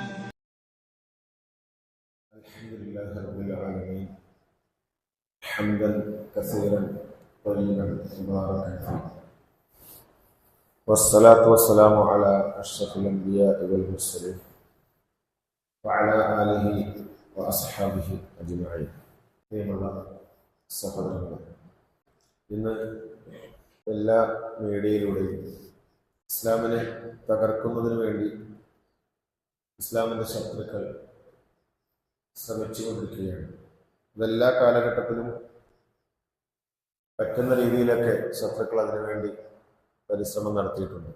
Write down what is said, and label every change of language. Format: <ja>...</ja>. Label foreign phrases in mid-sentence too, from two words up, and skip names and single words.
<ar>الحمد لله رب العالمين حمدا كثيرا طيبا مباركا فيه، والصلاة والسلام على أشرف الأنبياء والمرسلين وعلى آله وأصحابه أجمعين.</ar> <ml>സഹോദരങ്ങളെ, ഇന്ന് എല്ലാ മീഡിയയിലൂടെയും ഇസ്ലാമിനെ തകർക്കുന്നതിന് വേണ്ടി ഇസ്ലാമിൻ്റെ ശത്രുക്കൾ ശ്രമിച്ചുകൊണ്ടിരിക്കുകയാണ്. ഇതെല്ലാ കാലഘട്ടത്തിലും പറ്റുന്ന രീതിയിലൊക്കെ ശത്രുക്കൾ അതിനുവേണ്ടി പരിശ്രമം നടത്തിയിട്ടുണ്ട്.</ml>